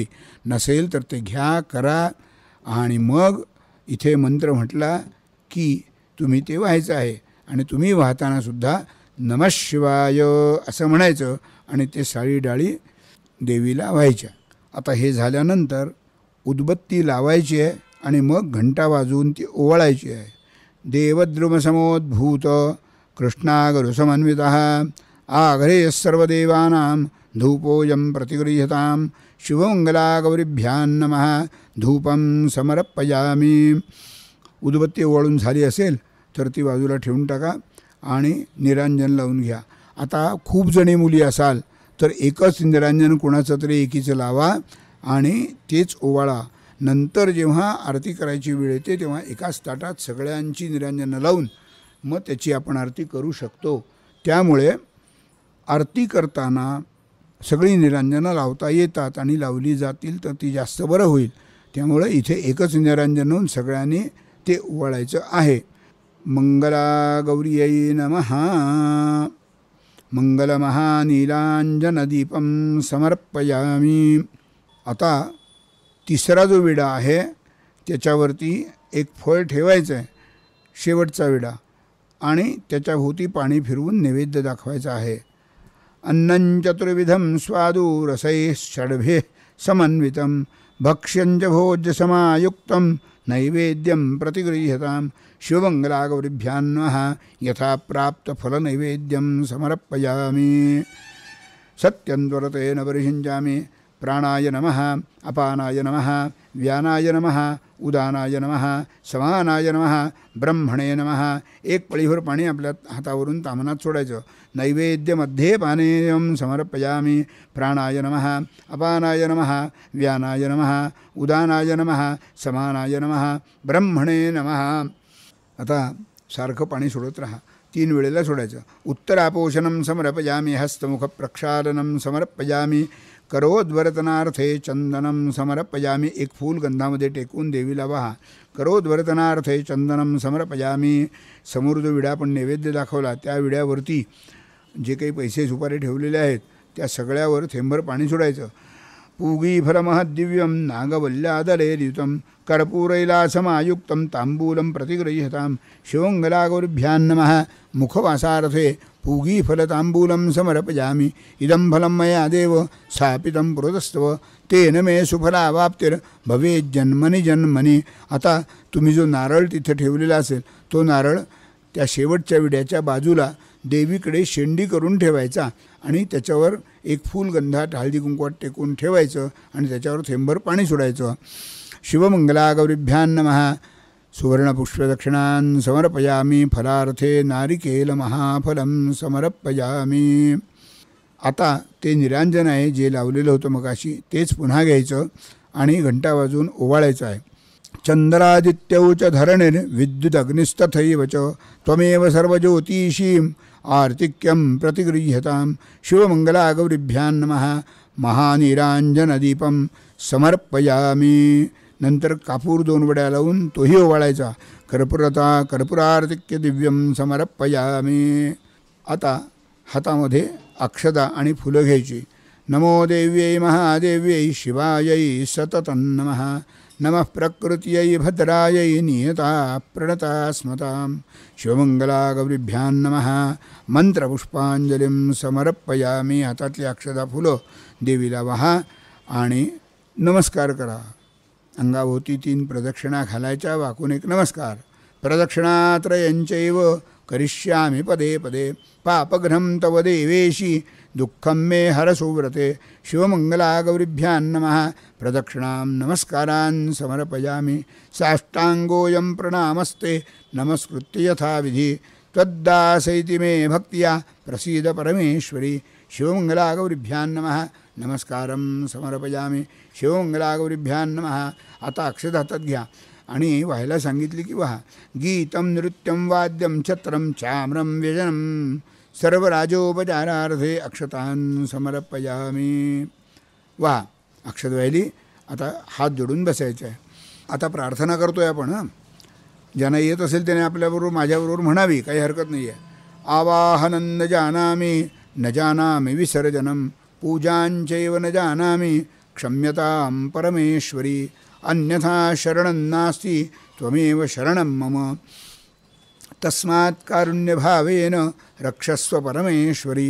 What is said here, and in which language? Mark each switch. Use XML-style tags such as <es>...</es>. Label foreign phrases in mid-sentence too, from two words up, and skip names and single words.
<mr>नसेल तर ते घ्या, करा आणि मग इथे मंत्र म्हटला की तुम्ही ते व्हायचं आहे। आणि तुम्ही वाहतानासुद्धा</mr> <sa>नमः शिवाय</sa> <mr>असं म्हणायचं आणि ते साळी डाळी देवीला व्हायच्या। आता हे झाल्यानंतर उदबत्ती लावायची आहे आणि मग घंटा वाजवून ती ओवाळायची आहे।</mr> <sa>देवद्रुमसमोद्भूत कृष्णागरुसमन्वितः आघ्रे सर्वदेवानां धूपोऽयं प्रतिगृह्यतां। शिवमंगलागौरीभ्यां नमः धूपं समर्पयामि।</sa> <mr>उदबत्ती ओवाळून झाली असेल तर ती बाजूला ठेवून टाका आणि निरांजन लावून घ्या। आता खूप जणी मुली असाल तर एकच निरांजन कोणाचं तरी एकीचं लावा आणि तेच ओवाळा। नंतर जेव्हा आरती करायची वेळ येते तेव्हा एकाच ताटात सगळ्यांची निरांजनं लावून मग त्याची आपण आरती करू शकतो। त्यामुळे आरती करताना सगळी निरांजनं लावता येतात आणि लावली जातील तर ती जास्त बरं होईल। त्यामुळे इथे एकच निरांजन होऊन सगळ्यांनी ते ओवाळायचं आहे।</mr> <sa>मंगलागौर्यै नमः मंगलमहानीलांजनदीपं समर्पयामि।</sa> <mr>आता तिसरा जो विडा आहे त्याच्यावरती एक फळ ठेवायचं आहे, शेवटचा विडा, आणि त्याच्याभोवती पाणी फिरवून नैवेद्य दाखवायचा आहे।</mr> <sa>अन्नं चतुर्विधं स्वादु रसैः षड्भिः समन्वितं भक्ष्यं च भोज्यसमायुक्तं नैवेद्यं प्रतिगृह्यतां। शिवमंगलागौरीभ्यां नमः यथा प्राप्तफलनैवेद्यं समर्पयामि। सत्यं त्वरतेन परिषिञ्चामि। प्राणाय नमः अपानाय नमः व्यानाय नमः उदानाय नमः समानाय नमः ब्रह्मणे नमः.</sa> <mr>एक पळीभर पाणी आपल्या हातावरून तामनात सोडायचं.</mr> <sa>नैवेद्यमध्ये पानेयं समर्पयामी. प्राणाय नमः अपानाय नमः व्यानाय नमः उदानाय नमः समानाय नमः ब्रह्मणे नमः.</sa> <mr>आता सारखं पाणी सोडत राहा. 3 वेळेला सोडायचं.</mr> <sa>उत्तरापोषणं समर्पयामी. हस्तमुख प्रक्षालनं समर्पयामी. करोद्वर्तनार्थे चंदनं समर्पयामी.</sa> <mr>एक फूल गंधामध्ये टेकून देवीला वाहा.</mr> <sa>करोद्वर्तनार्थे चंदनं समर्पयामी.</sa> <mr>समोर जो विडा आपण नैवेद्य दाखवला त्या विड्यावरती जे काही पैसे सुपारी ठेवलेले आहेत त्या सगळ्यावर थेंबर पाणी सोडायचं.</mr> <sa>पूगी फलमहद्दिव्यं नागवल्यादलेरियुतं कर्पूरैलासमायुक्तं तांबूलं प्रतिगृह्यतां. शिवमङ्गलागौरिभ्यां नमः. मुखवासार्थे पूगी फलतांबूलं समर्पयामी. इदं फलं मया देव स्थापितं पुरतस्तव तेन मे सुफलावाप्तिर्भवेत् जन्मनि जन्मनि.</sa> <mr>आता तुम्ही जो नारळ तिथे ठेवलेला असेल तो नारळ त्या शेवटच्या विड्याच्या बाजूला देवीकडे शेंडी करून ठेवायचा आणि त्याच्यावर एक फूल गंधात हळदी कुंकवात टेकून ठेवायचं आणि त्याच्यावर थेंबर पाणी सोडायचं.</mr> <sa>शिवमंगलागौरिभ्यां नमः. सुवर्णपुष्पदक्षिणां समर्पयामी. फलार्थे नारिकेलमहाफलं समर्पयामी.</sa> <mr>आता ते निरांजन आहे जे लावलेलं होतं मगाशी तेच पुन्हा घ्यायचं आणि घंटा वाजवून ओवाळायचं आहे.</mr> <sa>चंद्रादित्यौ च धरणिर्विद्युदग्निस्तथैव च त्वमेव सर्वज्योतिषीं आर्तिक्यं प्रतिगृह्यतां. शिवमंगलागौरिभ्यां नमः. महानिरांजनदीपं समर्पयामी.</sa> <mr>नंतर कापूर 2 वड्या लावून तोही ओवाळायचा.</mr> <sa>कर्पुरार्तिक्य दिव्यं समर्पयामी.</sa> <mr>आता हातामध्ये अक्षता आणि फुलं घ्यायची.</mr> <sa>नमो देव्यै महादेव्यै शिवायै सततं नमः. नमः प्रकृत्यै भद्रायै नियता प्रणता स्मतां. शिवमंगलागौरिभ्यां नमः. मंत्रपुष्पांजलिं समर्पयामी.</sa> <mr>हातातली अक्षता फुलं देवीला वाहा आणि नमस्कार करा. अंगाभोवती 3 प्रदक्षिणा घालायच्या. वाकून एक नमस्कार.</mr> <sa>प्रदक्षिणात्रयंचैव करिष्यामि पदे पदे. पापघ्नं तव देवेशी दुःखं मे हरसुव्रते. शिवमंगलागौरिभ्यां नमः. प्रदक्षिणां नमस्कारान् समर्पयामि. साष्टांगोऽयं प्रणामस्ते नमस्कृत्य यथाविधि. त्वद्दासैति मे भक्त्या प्रसीद परमेश्वरी. शिवमंगलागौरिभ्यां नमः. नमस्कारं समर्पयामी. शिवमंगलागौरिभ्यां नमः.</sa> <mr>आता अक्षत हातात घ्या आणि व्हायला सांगितली की वाहा.</mr> <sa>गीतं नृत्यं वाद्यं छत्रं चाम्रं व्यजनं सर्वराजोपचारार्थे अक्षतान् समर्पयामी.</sa> <mr>वाहा. अक्षत व्हायली. आता हात जोडून बसायचे आहे. आता प्रार्थना करतोय आपण. ज्यांना येत असेल त्याने आपल्याबरोबर माझ्याबरोबर म्हणावी, काही हरकत नाही आहे.</mr> <sa>आवाहनं न जानामि न जानामि विसर्जनं पूजांचैव न जानामि क्षम्यतां परमेश्वरी. अन्यथा शरणं नास्ति त्वमेव शरणं मम. तस्मात् कारुण्यभावेन रक्षस्व परमेश्वरी.</sa>